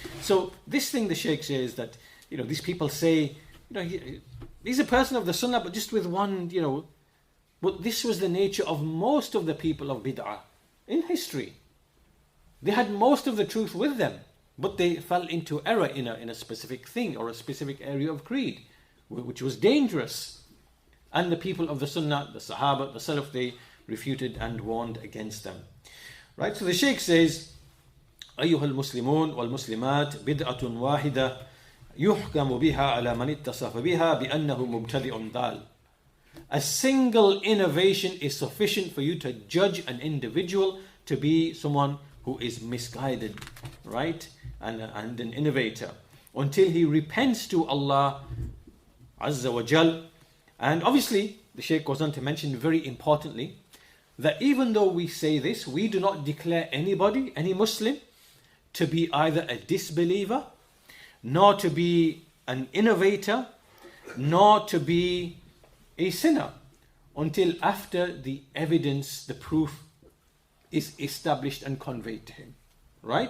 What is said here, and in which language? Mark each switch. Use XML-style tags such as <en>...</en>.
<en>So this thing the Shaykh says that, these people say, he's a person of the Sunnah, but just with one, but this was the nature of most of the people of bid'ah in history. They had most of the truth with them, but they fell into error in a specific thing or a specific area of creed, which was dangerous. And the people of the Sunnah, the Sahaba, the Salaf, they refuted and warned against them. Right, so the Shaykh says,</en> <ar>أيها المسلمون والمسلمات بدعة واحدة يحكم بها على من اتصف بها بأنه مبتدئ ضال.</ar> <en>A single innovation is sufficient for you to judge an individual to be someone who is misguided, right, and an innovator, until he repents to Allah Azza wa Jal. And obviously, the Shaykh goes on to mention very importantly, that even though we say this, we do not declare anybody, any Muslim, to be either a disbeliever, nor to be an innovator, nor to be a sinner, until after the evidence, the proof is established and conveyed to him. Right?</en>